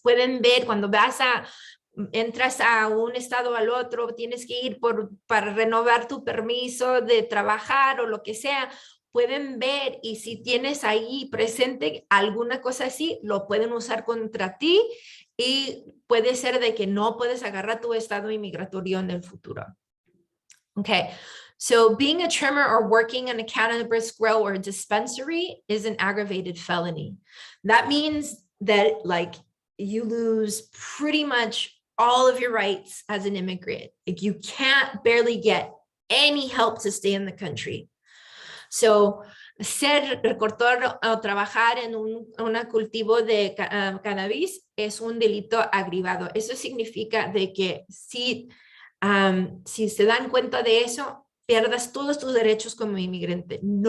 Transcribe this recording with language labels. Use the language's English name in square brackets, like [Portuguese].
[Spanish] Pueden ver cuando entras a un estado al otro, tienes que ir para renovar tu permiso de trabajar o lo que sea. Pueden ver, y si tienes ahí presente alguna cosa así, lo pueden usar contra ti, y puede ser de que no puedes agarrar tu estado inmigratorio en el futuro. [English] Okay, so being a trimmer or working in a cannabis grow or dispensary is an aggravated felony. That means that, like, you lose pretty much all of your rights as an immigrant. Like, you can't barely get any help to stay in the country. [Spanish] So, ser recortador o trabajar en un cultivo de cannabis es un delito agravado. Eso significa de que si se dan cuenta de eso, pierdas todos tus derechos como inmigrante.